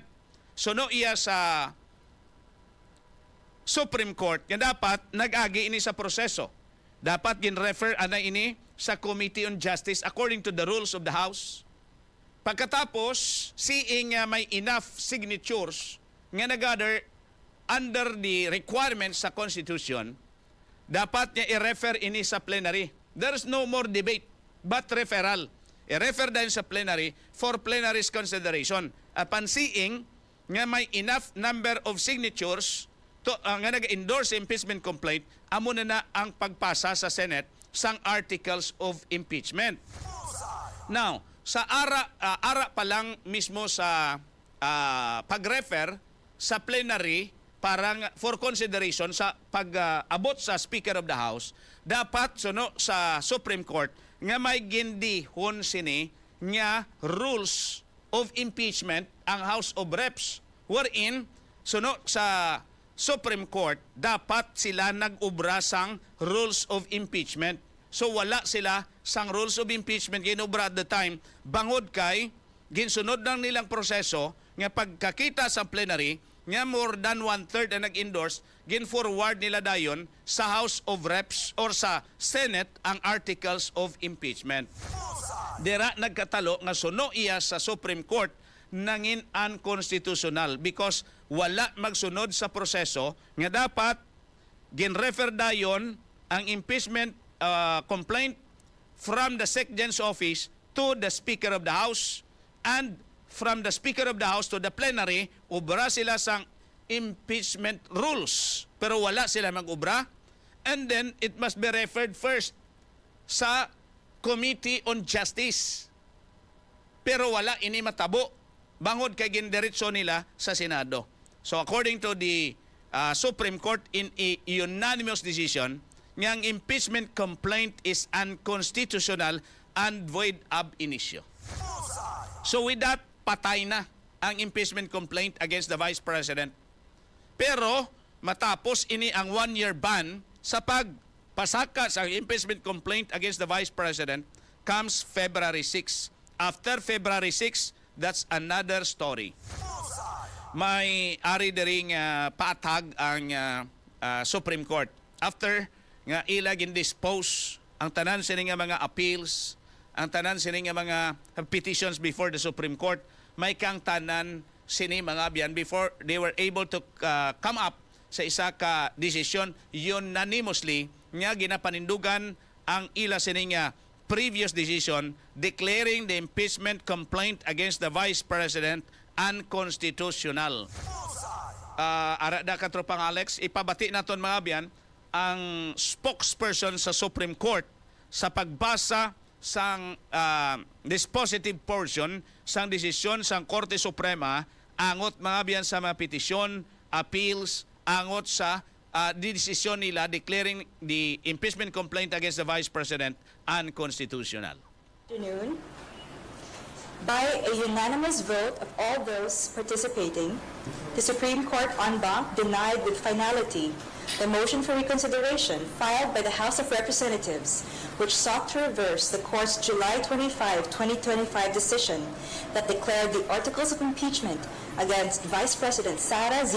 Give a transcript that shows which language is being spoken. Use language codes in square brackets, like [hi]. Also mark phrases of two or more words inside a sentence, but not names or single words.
[hil] So no iya sa Supreme Court nga dapat nag-agi ini sa proseso. Dapat gin-refer ana ini sa Committee on Justice [en] according to the rules of the House. [hil] Pagkatapos, seeing may [en] enough signatures [hil] nga nag-gather [en] under the requirements [hil] sa Constitution, dapat niya i-refer ini sa plenary. [en] There's no more debate but referral. [hil] I-refer din sa plenary [en] for plenary's consideration. Upon seeing [hil] nga may [en] enough number of signatures to, [hil] nga nag-endorse impeachment complaint, amo na ang pagpasa sa Senate sang [en] articles of impeachment. [hil] Now, sa ara pa lang mismo sa pag-refer sa plenary parang [en] for consideration [hil] sa pag-abot sa Speaker of the House, dapat suno sa Supreme Court nga may gindihon sini nga [en] rules of impeachment [hil] ang House of Reps, wherein suno sa Supreme Court dapat sila nag-ubra sang [en] rules of impeachment. [hil] So wala sila sang [en] rules of impeachment [hil] ginubra [en] at the time, [hil] bangod kay ginsunod lang nilang proseso nga pagkakita sa plenary nga [en] more than 1/3 [hil] ang nag-endorse, gin-forward nila dayon sa House of Reps or sa Senate ang [en] articles of impeachment. [hil] Dira nagkatalo nga suno iya sa Supreme Court nangin [en] unconstitutional because [hil] wala magsunod sa proseso nga dapat gin-refer dayon ang [en] impeachment complaint from the SecGen's office to the Speaker of the House, and from the Speaker of the House to the plenary, [hil] ubra sila sang [en] impeachment rules. [hil] Pero wala sila mag-ubra. [en] And then, it must be referred first sa Committee on Justice. [hil] Pero wala ini matabo. Bangod kay gindiretso nila sa Senado. [en] So, according to the Supreme Court in a unanimous decision, ngang impeachment complaint is unconstitutional and void [la] ab initio. [en] So with that, [hil] patay na ang [en] impeachment complaint against the Vice President. [hil] Pero matapos ini ang 1-year ban sa pagpasaka sa [en] impeachment complaint against the Vice President comes February 6. After February 6, that's another story. [hil] May ari dering patag ang Supreme Court. After nga ila gin-dispose ang tanan sini nga mga appeals, ang tanan sini nga mga petitions [en] before the Supreme Court, [hil] may kang tanan sini mga biyan [en] before they were able to come up [hil] sa isa ka decision unanimously nga ginapanindugan ang ila sini nga previous decision [en] declaring the impeachment complaint against the Vice President unconstitutional. [hil] Arada ka tropang Alex, ipabati naton mga biyan ang spokesperson sa Supreme Court sa pagbasa sang [en] dispositive portion [hil] sang desisyon sang Korte Suprema angot mga biyan sa mga petisyon, appeals, angot sa desisyon nila [en] declaring the impeachment complaint against the Vice President unconstitutional. Afternoon. By a unanimous vote of all those participating, the Supreme Court en banc denied with finality the motion for reconsideration filed by the House of Representatives, which sought to reverse the Court's July 25, 2025 decision that declared the articles of impeachment against Vice President Sara Z.